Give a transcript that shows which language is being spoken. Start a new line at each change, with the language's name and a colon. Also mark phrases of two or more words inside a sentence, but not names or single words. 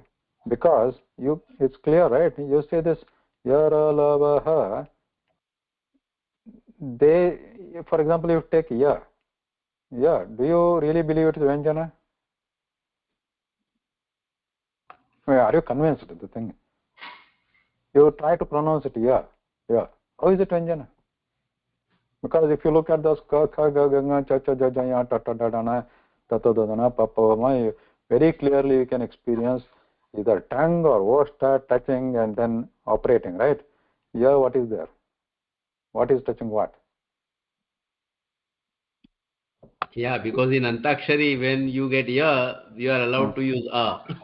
English: Because it's clear, right? You say this Yaralavaha, for example, you take Ya. Ya, do you really believe it is Vyanjana? Are you convinced of the thing? You try to pronounce it Ya. How is it Vyanjana? Because if you look at those ka, kha, ga, ga, nga, cha, cha, ja, ja, ya, ta, ta, da, da, na, ta, ta, da, da, na, pa, pa, ma, very clearly you can experience either tongue or vosta touching and then operating, right? Here, what is there? What is touching what? Yeah, because in Antakshari, when you get ya, you are allowed to use a.